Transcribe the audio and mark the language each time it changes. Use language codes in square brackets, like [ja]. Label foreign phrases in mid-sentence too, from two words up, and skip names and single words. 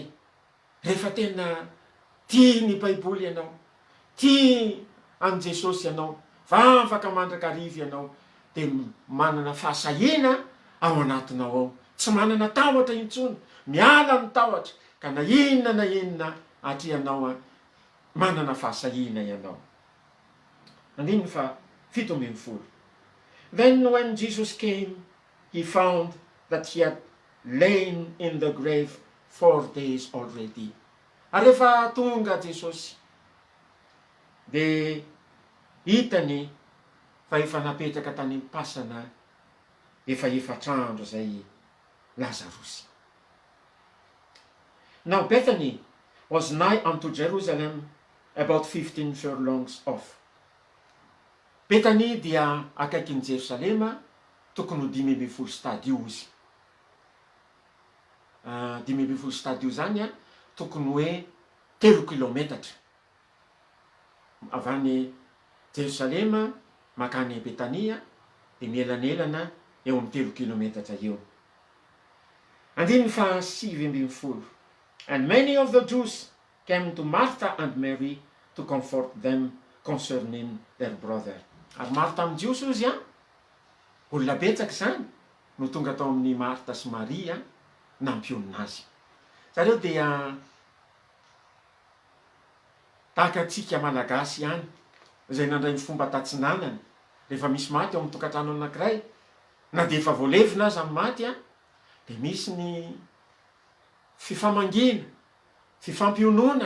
[mg] Rehefa tena tia ny Baiboly ianao, tia any Jesosy ianao, fa afaka mandrakarivo ianao, dia manana fahasahina ao anatinao ao. Tsy manana tahotra intsony, miala ny tahotra, ka na inona atrianao manana fahasahina ianao. 17. [en] Then when Jesus came, he found that he had lain in the grave 4 days already. [mg] Ary rehefa tonga Jesosy, dia hitany fa efa napetraka tany am-pasana efatrandro zay Lazarosy. [en] Now Bethany was nigh unto Jerusalem, about 15 furlongs off. [mg] Bethany dia akaikin'ny Jerusalema, tokony ho 5 stadio izy. 5 stadio zany tokony hoe 3 kilometatra. Avy any Jerusalema makany Betania dia mielanelana eo amin'ny 3 kilometatra eo. 17. [en] And many of the Jews came to Martha and Mary to comfort them concerning their brother. [mg] Ary Martha amin'ny jiosy izy olona betsaka zany no tonga tao amin'ny Martha sy Maria nampionina azy. Zareo dia tahaka antsika malagasy ihany, izay nandray ny fomba tatsinanana rehefa misy maty ao amin'ny tokantrano anankiray, na dia efa voalevina aza ny maty dia misy ny fifamangina, fifampiononana.